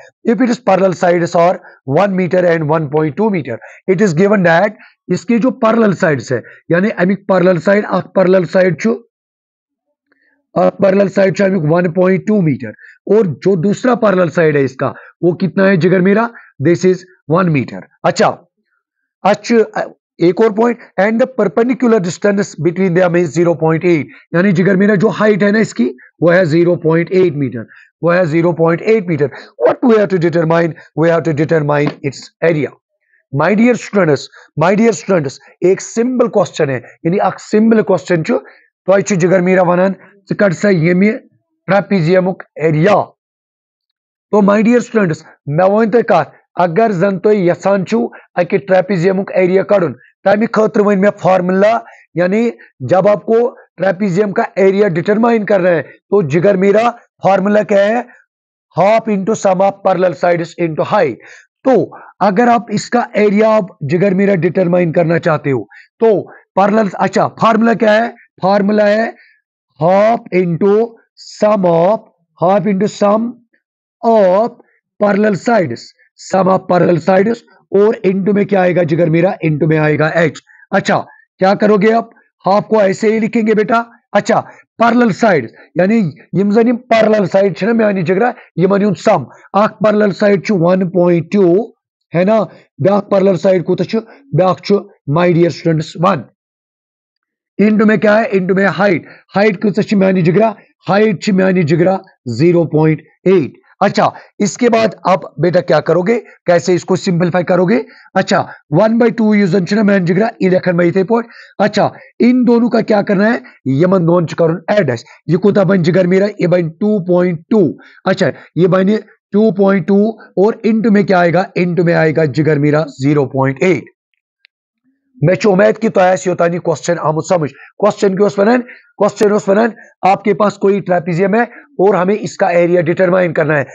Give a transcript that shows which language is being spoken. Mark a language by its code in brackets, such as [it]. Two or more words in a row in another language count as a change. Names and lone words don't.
[en] if it is parallel sides और 1 meter and 1.2 meter, it is given that [hi] इसके जो पैरेलल साइड्स है, यानी [ks] अमिक पैरेलल साइड अख पैरेलल साइड छु पैरेलल साइड 1.2 मीटर, [hi] और जो दूसरा पैरेलल साइड है इसका वो कितना है जिगर मेरा, [en] this is 1 meter. [hi] अच्छा, एक और पॉइंट, [en] and the perpendicular distance between them is 0.8, [hi] यानी जिगर मेरा जो हाइट है ना इसकी वो है 0.8 मीटर, वो है 0.8 मीटर। [en] what we have to determine, we have to determine its area. my dear students, [hi] एक सिंपल क्वेश्चन है, यानी [ks] एक सिंपल क्वेश्चन छु तो जिगर मेरा वनान कट सा ये ट्रेपेजियमुक एरिया। [hi] तो [en] my dear students, [ks] मैं वन तो कत, अगर जन तो यसान छु अके ट्रेपेजियमुक एरिया कड़न, तमि खतर वन मे फार्मूला, [hi] यानी जब आपको ट्रेपीजियम का एरिया डिटरमाइन कर रहे हैं, तो जिगर मेरा फॉर्मूला क्या है, [en] half into sum of parallel sides into height. [hi] तो अगर आप इसका एरिया आप जिगर मेरा डिटरमाइन करना चाहते हो तो पैरेलल, अच्छा फार्मूला क्या है, फार्मूला है [en] half into sum of, half into sum of parallel sides, sum of parallel sides, [hi] और इंटू में क्या आएगा जिगर मेरा, इंटू में आएगा एच। अच्छा क्या करोगे आप, हाफ को ऐसे ही लिखेंगे बेटा। [ks] अच्छा पैरेलल साइड यानी यम जन पैरेलल साइड छ ना मानी जिगरा यमन युन सम, अख पैरेलल साइड छु 1.2 है ना, ब्याक पैरेलल साइड कोता छु, ब्याक छु [en] my dear students [ks] 1। [hi] इंटू में क्या है, इंटू में हाइट, [ks] हाइट कोता छु मानी जिगरा, हाइट छु मानी जिगरा 0.8। [hi] अच्छा इसके बाद आप बेटा क्या करोगे, कैसे इसको सिंपलीफाई करोगे। [ks] अच्छा 1/2 यूजन छु ना मानी जिगरा ई लेखन में इथे पोट। [hi] अच्छा इन दोनों का क्या करना है, [ks] यमन दोन छु करन ऐड है, ये कोता बन जिगर मेरा, ये बन 2.2। [hi] अच्छा [ks] ये बन [hi] 2.2 और इंटू में क्या आएगा, इंटू में आएगा जिगर मेरा 0.8। [ks] मैं उम्मीद की तो योतानी क्वेश्चन आमुद समझ। क्वेश्चन क्यों वनान, क्वेश्चन वनान [hi] आपके पास कोई ट्रेपीजियम है और हमें इसका एरिया डिटरमाइन करना है।